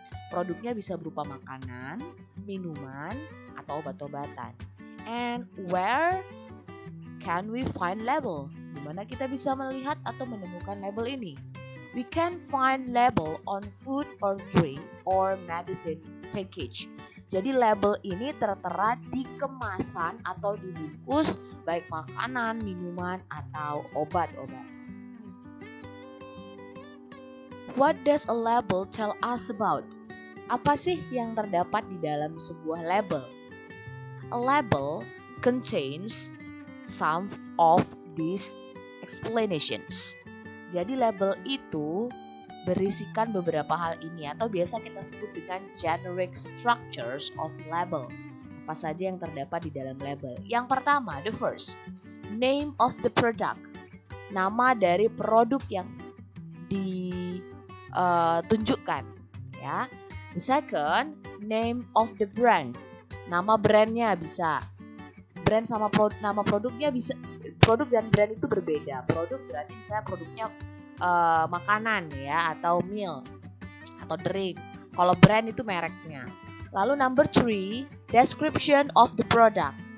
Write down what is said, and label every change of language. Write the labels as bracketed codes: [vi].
[id] Produknya bisa berupa makanan, minuman, atau obat-obatan. [en] And where can we find label? [id] Di mana kita bisa melihat atau menemukan label ini? [en] We can find label on food or drink or medicine package. [id] Jadi label ini tertera di kemasan atau dibungkus baik makanan, minuman, atau obat-obat. [en] What does a label tell us about? [id] Apa sih yang terdapat di dalam sebuah label? [en] A label contains some of these explanations. [id] Jadi label itu berisikan beberapa hal ini atau biasa kita sebut dengan generic structures of label. Apa saja yang terdapat di dalam label? Yang pertama, [en] the first, name of the product. [id] Nama dari produk yang ditunjukkan, ya. [en] The second, name of the brand. [id] Nama brandnya bisa. Brand sama nama produknya bisa. Produk dan brand itu berbeda. Produk berarti misalnya produknya makanan ya, atau meal atau drink. Kalau brand itu mereknya. Lalu [en] number 3, description of the product.